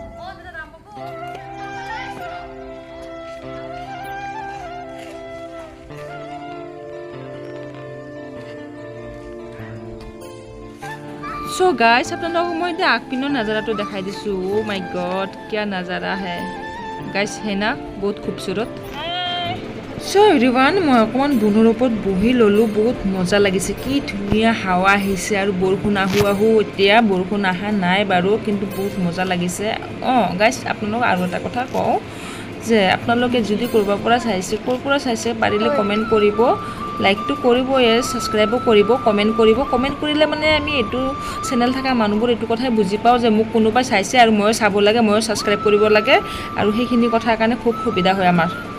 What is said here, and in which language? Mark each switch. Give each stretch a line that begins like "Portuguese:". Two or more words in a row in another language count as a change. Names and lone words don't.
English: so guys
Assamese: আপোনালোকক মই এতিয়া আগপিনৰ নজাৰাটো দেখাই দিছো
English: oh my god
Hindi: क्या नजारा है गाइस है ना बहुत खूबसूरत
English: so everyone
Assamese: মই অকমান বুনৰ ওপৰত বহি ললো বহুত মজা লাগিছে কি ধুনিয়া হাৱা আহিছে আৰু বৰষুণ আহু এতিয়া বৰষুণ আহা নাই বাৰু কিন্তু বহুত মজা লাগিছে গাইস আপোনালোক আৰু এটা কথা কওঁ যে আপোনালোকে যদি কৰবা পৰা চাইছে কৰ পৰা চাইছে পাৰিলে কমেন্ট কৰিব লাইক টু কৰিব এ সাবস্ক্ৰাইব কৰিব কমেন্ট কৰিলে মানে আমি এটো চেনেল থকা মানুহবোৰ এটো কথাই বুজি পাও যে মোক কোনোবাই চাইছে আৰু মই চাব লাগে মই সাবস্ক্ৰাইব কৰিব লাগে আৰু সেইখিনি কথাৰ কাৰণে খুব সুবিধা হয় আমাৰ